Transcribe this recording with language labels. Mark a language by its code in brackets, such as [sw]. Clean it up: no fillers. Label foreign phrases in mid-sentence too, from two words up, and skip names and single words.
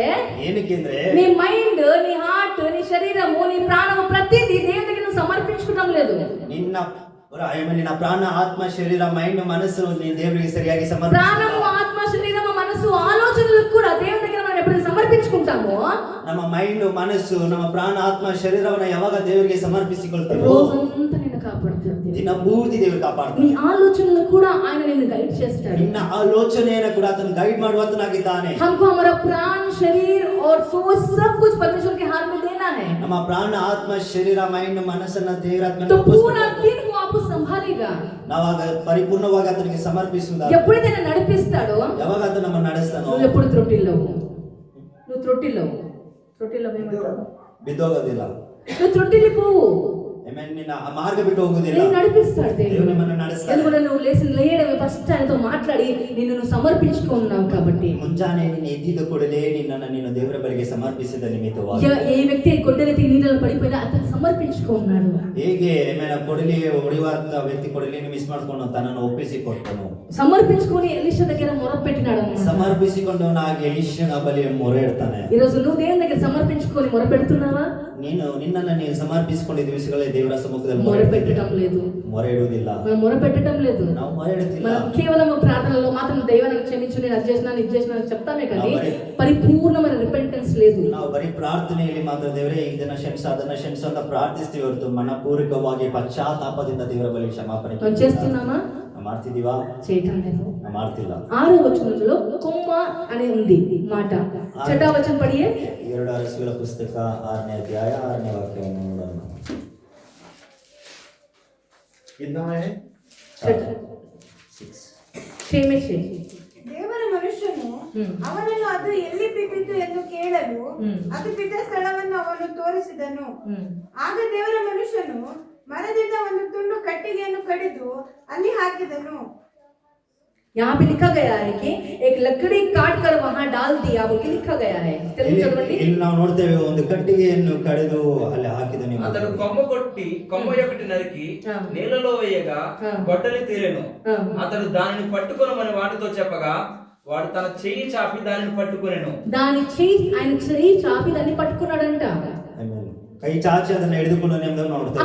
[kn] ಏನಕ್ಕೆ ಅಂದ್ರೆ [te] నీ మైండ్ నీ హార్ట్ నీ శరీరము నీ ప్రాణము ప్రతిదీ దేవునికి నువ్వు సమర్పించుకోవడం లేదు. [kn] ನಿನ್ನ ಪ್ರಾಣ ಆತ್ಮ ಶರೀರ ಮೈಂಡ್ ಮನಸ್ಸು ನೀನು ದೇವರಿಗೆ ಸರಿಯಾಗಿ [te] ప్రాణము ఆత్మ శరీరము మనసు ఆలోచనలకు కూడా దేవుని దగ్గర మనం ఎప్పుడు సమర్పించుకుంటామో [kn] ನಮ್ಮ ಮೈಂಡ್ ಮನಸ್ಸು ನಮ್ಮ ಪ್ರಾಣ ಆತ್ಮ ಶರೀರವನ್ನ ಯಾವಾಗ ದೇವರಿಗೆ ಸಮರ್ಪಿಸಿಕೊಳ್ತೀವೋ [te] రోజంతా నిన్ను కాపాడుతాడు. [kn] ದಿನ ಪೂರ್ತಿ ದೇವರು ಕಾಪಾಡ್ತಾನೆ. [te] నీ ఆలోచనలు కూడా ఆయన నిన్ను గైడ్ చేస్తాడు. [kn] ನಿನ್ನ ಆಲೋಚನೆಯನ್ನು ಕೂಡ ಆತನು ಗೈಡ್ ಮಾಡುವಾತನಾಗಿದ್ದಾನೆ. [hi] हमको हमारा प्राण शरीर और सोच सब कुछ परमेश्वर के हाथ में देना है. [kn] ನಮ್ಮ ಪ್ರಾಣ ಆತ್ಮ ಶರೀರ ಮೈಂಡ್ ಮನಸ್ಸನ್ನ ದೇವರ [hi] तो पूरा दिन वो आपको संभालेगा. [kn] ನಾವಾಗ ಪರಿಪೂರ್ಣವಾಗಿ ಆತನಿಗೆ ಸಮರ್ಪಿಸುವುದಾದರೆ [te] ఎప్పుడైతే ఆయన నడిపిస్తాడో [kn] ಯಾವಾಗ ಆತ ನಮ್ಮನ್ನು ನಡೆಸ್ತಾನೋ [te] నువ్వు ఎప్పుడు త్రొట్టిల్లవు. నువ్వు త్రొట్టిల్లవు [kn] ಬಿದ್ದೋಗೋದಿಲ್ಲ. [te] నువ్వు త్రొట్టిల్లిపోవు. [kn] ನಿನ್ನ ಮಾರ್ಗ ಬಿಟ್ಟು ಹೋಗುದಿಲ್ಲ. [te] నేను నడిపిస్తాడు దేవుడు దేవుడు. [kn] ನಮ್ಮನ್ನು ನಡೆಸ್ತಾನೆ. [te] ఎందుకంటే నువ్వు లేయడమే ఫస్ట్ ఆయనతో మాట్లాడి నిన్ను నువ్వు సమర్పించుకున్నావు కాబట్టి. [kn] ಮುಂಜಾನೆ ನೀನು ಎದ್ದಿದ್ದ ಕೂಡಲೇ ನೀನು ದೇವರ ಬಳಿಗೆ ಸಮರ್ಪಿಸಿದ ನಿಮಿತ್ತವಾಗಿ [te] ఏ వ్యక్తి గొడ్డలెత్తి నీళ్ళలో పడిపోయినా అతను సమర్పించుకున్నాడు. [kn] ಹೇಗೆ ಕೊಡಲಿ ಹೊಡೆಯುವಂತ ವ್ಯಕ್ತಿ ಕೊಡಲಿಯನ್ನು ಮಿಸ್ ಮಾಡ್ಕೊಂಡು ತನ್ನನ್ನು ಒಪ್ಪಿಸಿಕೊಟ್ಟನು. [te] సమర్పించుకొని ఎలీషా దగ్గర మొరపెట్టినాడు. [kn] ಸಮರ್ಪಿಸಿಕೊಂಡವನು ಆಗಿ ಎಲೀಷನ ಬಳಿ ಮೊರೆ ಇಡ್ತಾನೆ. [te] ఈరోజు నువ్వు దేవుని దగ్గర సమర్పించుకొని మొరపెడుతున్నావా? [kn] ನಿನ್ನನ್ನು ನೀನು ಸಮರ್ಪಿಸಿಕೊಂಡಿದ್ದ ವಿಷಯಗಳೇ ದೇವರ ಸಮ್ಮುಖದಲ್ಲಿ [te] మొరపెట్టడం లేదు. [kn] ಮೊರೆ ಇಡುವುದಿಲ್ಲ. [te] మనం మొరపెట్టడం లేదు. [kn] ನಾವು ಮೊರೆ ಇಡುತ್ತಿಲ್ಲ. [te] మనం కేవలం ప్రార్థనలో మాత్రం దైవాన్ని క్షమించు, నేను అది చేసినాను ఇది చేసినాను చెప్తామే కానీ పరిపూర్ణమైన రిపెంటెన్స్ లేదు. [kn] ನಾವು ಬರೀ ಪ್ರಾರ್ಥನೆಯಲ್ಲಿ ಮಾತ್ರ ದೇವರೇ ಇದನ್ನ ಕ್ಷಮಿಸು ಅದನ್ನ ಕ್ಷಮಿಸು ಅಂತ ಪ್ರಾರ್ಥಿಸ್ತೀವಿ ಹೊರತು ಮನಪೂರ್ವಕವಾಗಿ ಪಶ್ಚಾತ್ತಾಪದಿಂದ ದೇವರ ಬಳಿ ಕ್ಷಮಾಪಣೆ [te] మనం చేస్తున్నామా? [kn] ಮಾಡ್ತಿದೀವಾ? [te] చేయటం లేదు. [kn] ಮಾಡ್ತಿಲ್ಲ. [te] 6వ వచనంలో కొమ్మ అని ఉంది మాట. 6వ వచనం పడియే [kn] 2 ಅರಸುಗಳ ಪುಸ್ತಕ 6ನೇ ಅಧ್ಯಾಯ 6ನೇ ವಾಕ್ಯವನ್ನು ನೋಡೋಣ. [hi] कितना में है? 6. [kn] ದೇವರ ಮನುಷ್ಯನು ಅವನನ್ನು ಅದು ಎಲ್ಲಿ ಬಿದ್ದಿತು ಎಂದು ಕೇಳಲು ಅದು ಬಿದ್ದ ಸ್ಥಳವನ್ನು ಅವನು ತೋರಿಸಿದನು. ಆಗ ದೇವರ ಮನುಷ್ಯನು ಮರದಿಂದ ಒಂದು ತುಂಡು ಕಟ್ಟಿಗೆಯನ್ನು ಕಡಿದು ಅಲ್ಲಿ ಹಾಕಿದನು. [hi] यहाँ पे लिखा गया है कि एक लकड़ी काट कर वहां डाल दिया बोल के लिखा गया है. [kn] ಇಲ್ಲಿ ನಾವು ನೋಡ್ತೇವೆ ಒಂದು ಕಟ್ಟಿಗೆಯನ್ನು ಕಡಿದು ಅಲ್ಲಿ ಹಾಕಿದನು. [te] అతడు కొమ్మ ఒకటి నరికి నీళ్ళలో వేయగా గొడ్డలి తీరెను. అతడు దానిని పట్టుకొనమని వాటితో చెప్పగా వాడు తన చెయ్యి చాపి దానిని పట్టుకొనెను. దాని చెయ్యి ఆయన చెయ్యి చాపి దాన్ని పట్టుకున్నాడంట. [kn] ಕೈ ಚಾಚಿ ಅದನ್ನ ಹಿಡಿದುಕೊಂಡು ನೋಡ್ತೇವೆ.